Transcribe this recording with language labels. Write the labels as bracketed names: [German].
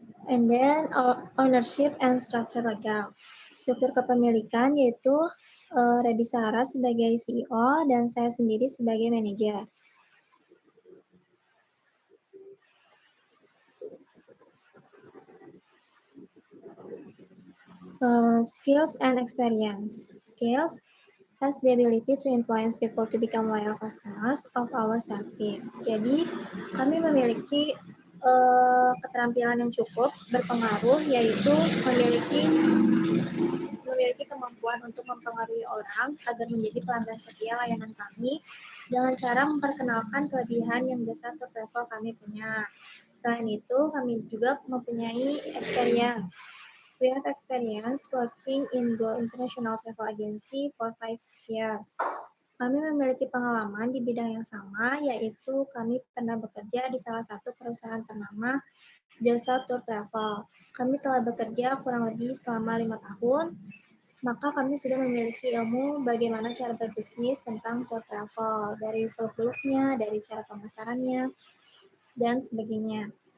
[English] And then ownership and structure legal. [Indonesian] Struktur kepemilikan yaitu Rebi Sarah sebagai CEO dan saya sendiri sebagai manajer. [English] Skills and experience. Skills has the ability to influence people to become loyal customers of our service. [Indonesian] Jadi kami memiliki keterampilan yang cukup berpengaruh, yaitu memiliki kemampuan untuk mempengaruhi orang agar menjadi pelanggan setia layanan kami dengan cara memperkenalkan kelebihan yang jasa tour travel kami punya. Selain itu, kami juga mempunyai experience. [English] We have experience working in Go International Travel Agency for 5 years. [Indonesian] Kami memiliki pengalaman di bidang yang sama, yaitu kami pernah bekerja di salah satu perusahaan ternama jasa tour travel. Kami telah bekerja kurang lebih selama 5 tahun, maka kami sudah memiliki ilmu bagaimana cara berbisnis tentang tour travel, dari seluk-beluknya, dari cara pemasarannya, dan sebagainya.